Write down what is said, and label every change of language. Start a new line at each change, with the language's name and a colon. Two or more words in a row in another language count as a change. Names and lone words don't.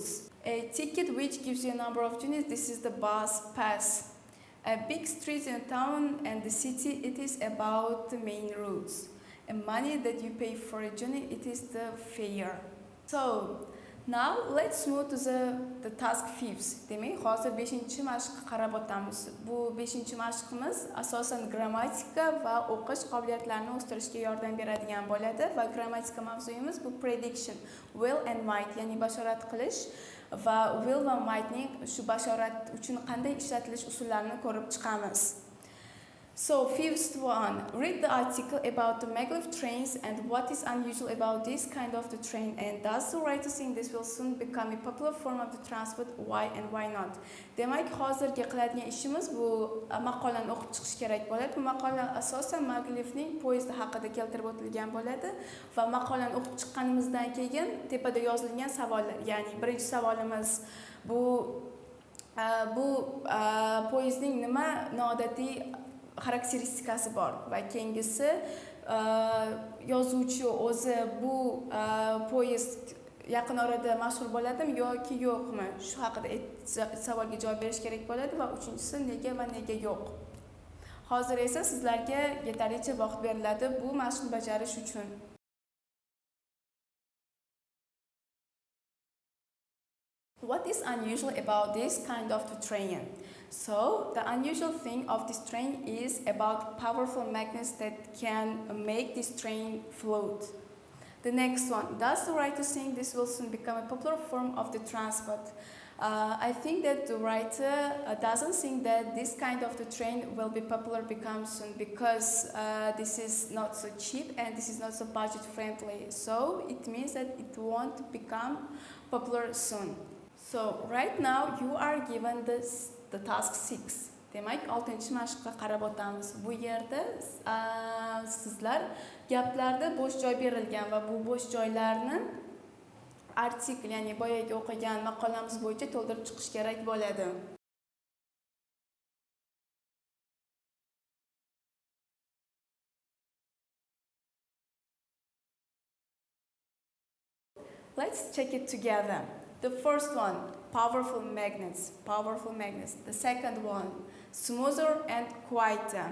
English: A ticket which gives you a number of units. This is the bus pass. A big street in a town and the city. It is about the main roads. And money that you pay for a journey. It is the fare. So now let's move to the task 5.
Uzbek: Demak, hozir 5-mashqqa qarab o'tamiz. Bu 5-mashqimiz asosan grammatika va o'qish qobiliyatlarini o'stirishga yordam beradigan bo'ladi va grammatika mavzuyimiz bu
English: prediction, will and might,
Uzbek: ya'ni bashorat qilish va will va mightning shu bashorat uchun qanday ishlatilish usullarini ko'rib chiqamiz.
English: So, 5th one, read the article about the maglev trains and what is unusual about this kind of the train, and does the writer think this will soon become a popular form of the transport, why and why not?
Uzbek: Demak, hozirgi qiladigan ishimiz bu maqolani o'qib chiqish kerak bo'ladi. Bu maqola asosan maglevning poyezdi haqida keltirib o'tilgan bo'ladi va maqolani o'qib chiqqanimizdan keyin tepada yozilgan savollar, ya'ni birinchi savolimiz bu poyezdning nima noodatiy xarakteristikasi bor va keyingisi yozuvchi o'zi bu poyezd yaqin orada mashhur bo'ladimi yoki yo'qmi shu haqida savolga javob berish kerak bo'ladi va uchinchisi nega va nega yo'q. Hozir esa sizlarga yetarlicha vaqt beriladi bu mashqni bajarish uchun.
English: What is unusual about this kind of train? So, the unusual thing of this train is about powerful magnets that can make this train float. The next one, does the writer think this will soon become a popular form of the transport? I think that the writer doesn't think that this kind of the train will be popular become soon because this is not so cheap and this is not so budget friendly. So it means that it won't become popular soon. So right now you are given the task 6.
Uzbek: Demak, 6-chi mashqqa qarab o'tamiz. Bu yerda sizlar gaplarda bo'sh joy berilgan va bu bo'sh joylarni artikl, ya'ni boyagi o'qigan maqolamiz bo'yicha to'ldirib chiqish kerak bo'ladi.
English: Let's check it together. The first one, powerful magnets. The second one, smoother and quieter.